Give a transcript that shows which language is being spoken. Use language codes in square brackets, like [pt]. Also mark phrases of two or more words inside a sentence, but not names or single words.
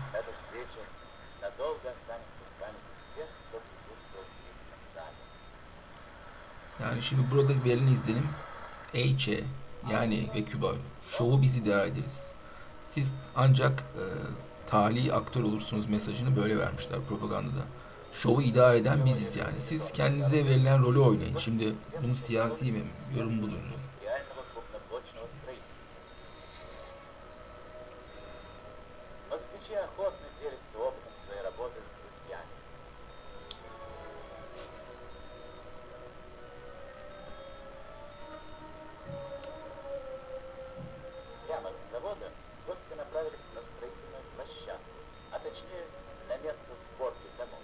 [ru] Эта встреча надолго останется в памяти всех, кто присутствовал в зрительном зале. [tr] Yani şimdi burada verilen izlenim Eiche yani ve Küba şovu biz idare ederiz. Siz ancak tali aktör olursunuz mesajını böyle vermişler propagandada. Şovu idare eden biziz yani. Siz kendinize verilen rolü oynayın. Şimdi bunu siyasi bir yorum budur. [ru] Реального крупноблочного строительства. Москвичи охотно делятся опытом своей работы с друзьями. Прямо с завода гости направились на строительную площадку, а точнее на место сборки домов.